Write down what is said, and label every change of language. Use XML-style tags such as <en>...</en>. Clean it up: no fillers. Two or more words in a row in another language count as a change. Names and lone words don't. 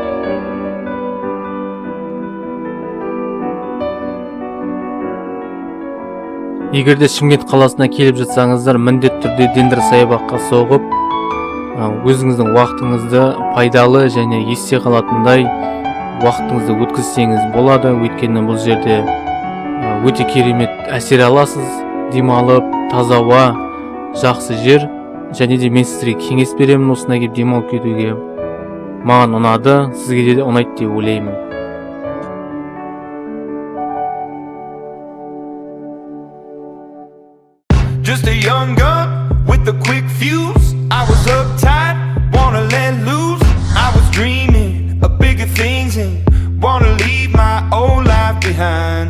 <kk>Егерде Шымкент қаласына келіп жатсаңыздар, міндетті түрде дендросаябаққа соғып, өзіңіздің уақытыңызды пайдалы және есте қалатындай уақытыңызды өткізсеңіз болады. Өйткені бұл жерде өте керемет әсер аласыз, демалып, таза ауа, жақсы жер. Және де мен сіздерге кеңес беремін осына келіп демалып кетуге. Маған ұнады, сізге де ұнайды деп ойлаймын.</kk> <en>Just a young gun with a quick fuse. I was uptight, wanna let loose. I was dreaming of bigger things and wanna leave my old life behind.</en>